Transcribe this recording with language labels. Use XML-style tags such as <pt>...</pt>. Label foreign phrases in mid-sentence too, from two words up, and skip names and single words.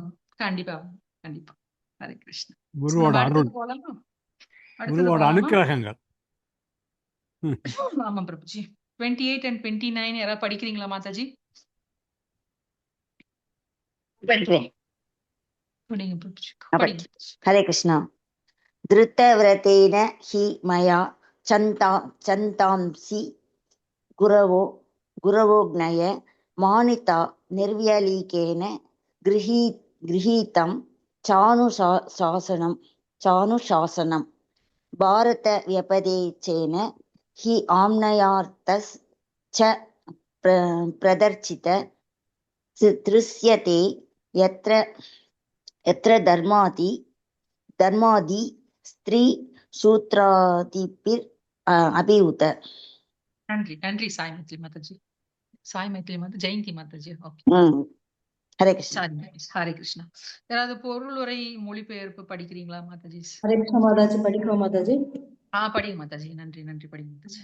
<ta>கண்டிப்பா கண்டிப்பா. ஹரே கிருஷ்ணா. குருவோட நம்ம அருள், அடுத்தது போலாமா? அடுத்தது குருவோட போலாமா? அனுக்கிரகங்கள். ஆமா பிரபுஜி. 28 and 29 யாராவது படிக்கிறீங்களா மாதாஜி? படிங்க பிரபுஜி. படிங்க.</ta> <sa>हरे कृष्णा। धृतव्रतेन हि मया चन्तांसि गुरवोऽग्नय मानिता निर्व्यलीकेन गृहीतं चानुशासनं भारतव्यपदेशेन हि आम्नायार्थश्च प्रदर्शित दृश्यते यत्र धर्मादि स्त्री सूत्रादिभिर् अभियुत।</sa> <ta>நன்றி நன்றி சாய் மைத்ரி மாதாஜி. சாய் மைத்ரி மாதா, ஜெயந்தி மாதாஜி. ஓகே. ஹரே கிருஷ்ணா. ஹரே கிருஷ்ணா. யாராவது பொருளுரை மொழிபெயர்ப்பு படிக்கிறீங்களா மாதாஜி? ஹரே கிருஷ்ணா மாதாஜி. படிக்கிறோம் மாதாஜி. படிங்க மாதாஜி. நன்றி நன்றி. படிங்க மாதாஜி.</ta>